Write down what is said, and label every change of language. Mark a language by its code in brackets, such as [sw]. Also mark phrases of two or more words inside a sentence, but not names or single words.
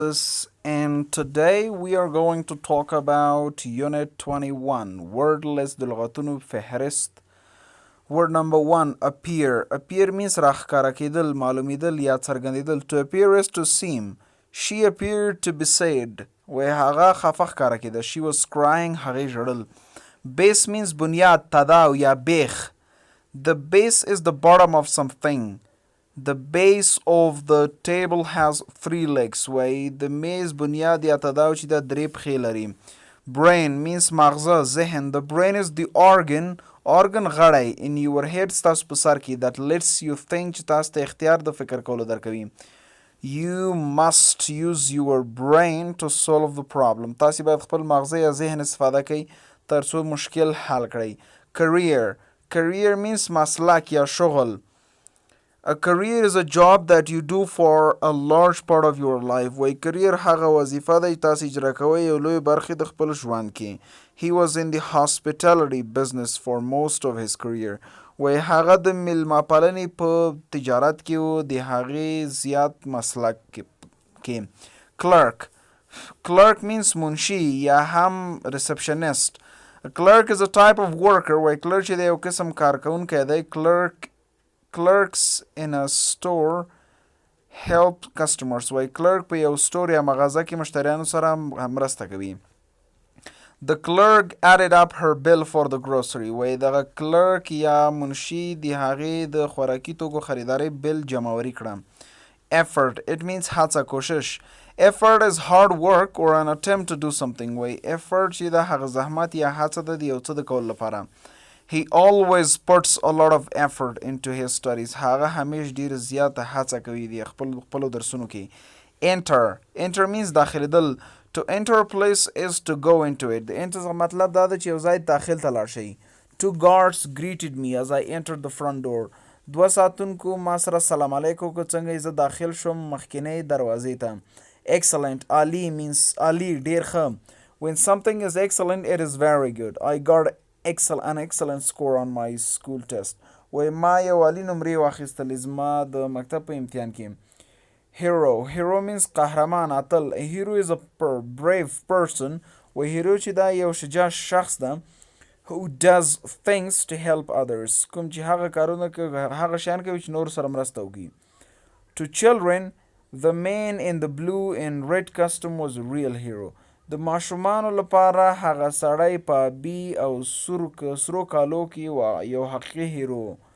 [en] and today we are going to talk about Unit 21 Wordless [ps] د لغتونو فهرست. [en] Word number 1 appear. Appear means [ps] راښکاره کېدل، معلومېدل یا څرګندېدل. [en] To appear is to seem. She appeared to be sad. [ps] وایي هغه خفه ښکاره کېده. [en] She was crying. [ps] هغې ژړل. [en] Base means [ps] بنیاد، تداو یا بیخ. [en] The base is the bottom of something. The base of the table has three legs. [ps] وایي د میز بنیاد یا تداو چې دا درې پښې لري. [en] Brain means [ps] مغزه، ذهن. [en] The brain is the organ غړی in your head [ps] ستاسو په سر کې [en] that lets you think [ps] چې تاسو ته اختیار د فکر کولو درکوي. [en] You must use your brain to solve the problem. [ps] تاسو باید خپل مغزه یا ذهن استفاده کوي تر څو مشکل حل کړئ. [en] Career means [ps] مسلک یا شغل. [en] A career is a job that you do for a large part of your life. [ps] وای career هغه وظیفه ده چې تاسو اجرا کوئ یو لوی برخې د خپل ژوند کې. [en] He was in the hospitality business for most of his career. [ps] وای هغه د میلمه پالنې په تجارت کې و د هغې زیات مسلک کې. [en] Clerk means [ps] منشي یا هم receptionist. [en] A clerk is a type of worker. [ps] وای clerk چې د یو قسم کارکوونکی دی. [en] Clerks in a store help customers. [ps] وای clerk په یو سټور یا مغازه کې مشتریانو سره مرسته کوي. [en] The clerk added up her bill for the grocery. [ps] وای دغه clerk یا منشي د هغې د خوراکي توکو خریدارۍ بل جمعوري کړه. [en] Effort. It means [ps] هڅه، کوشش. [en] Effort is hard work or an attempt to do something. [ps] وای effort چې د هغه زحمت یا هڅه ده د یو څه د کولو لپاره. [en] He always puts a lot of effort into his studies. [ps] هغه همیش ډیر زیاته هڅه کوي د خپلو درسونو کې. [en] Enter means داخلېدل. To enter a place is to go into it. [ps] د enter څخه مطلب دا ده چې یو ځای داخل ته لاړ شئ. [en] Two guards greeted me as I entered the front door. [ps] دوه ساتونکو ما سره [ar] سلام علیکم [ps] وکړ څنګه زه داخل شوم مخکینۍ دروازې ته. [en] Excellent. Ali means [ps] عالي، ډیر ښه. [en] When something is excellent, it is very good. I got an excellent score on my school test. [ps] وای ما یو عالي نمرې واخیستلې زما د مکتب په امتحان کې. [en] Hero means [ps] قهرمان، اتل. [en] A hero is a brave person. [ps] وای hero چې دا یو شجاع شخص ده [en] who does things to help others. [ps] کوم چې هغه کارونه کوي، هغه شیان کوي چې نور سره مرسته وکړي. [en] To children, the man in the blue and red costume was a real hero. [ps] د ماشومانو لپاره هغه سړی په آبي او سرو کالو کې یو حقیقي هیرو.